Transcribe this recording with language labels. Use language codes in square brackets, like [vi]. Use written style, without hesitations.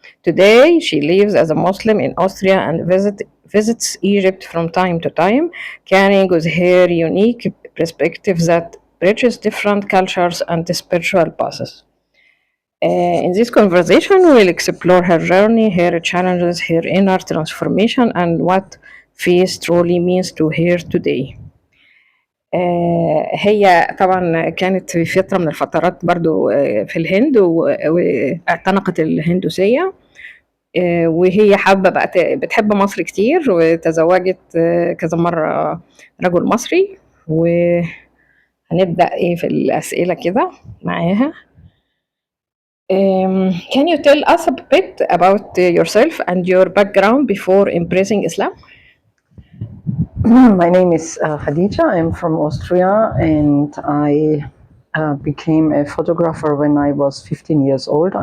[en] Today, she lives as a Muslim in Austria and visits Egypt from time to time, carrying with her unique perspective that bridges different cultures and spiritual paths. In this conversation, we'll explore her journey, her challenges, her inner transformation, and what faith truly means to her today. [ar] هي طبعا كانت في فترة من الفترات برضو في الهند واعتنقت الهندوسية. وهي حابة بقى بتحب مصر كتير، وتزوجت كذا مرة رجل مصري. وهنبدأ في الأسئلة كده معاها. [en] Can you tell us a bit about yourself and your background before embracing Islam? My name is Khadijah. I'm from Austria, and I became a photographer when I was 15 years old.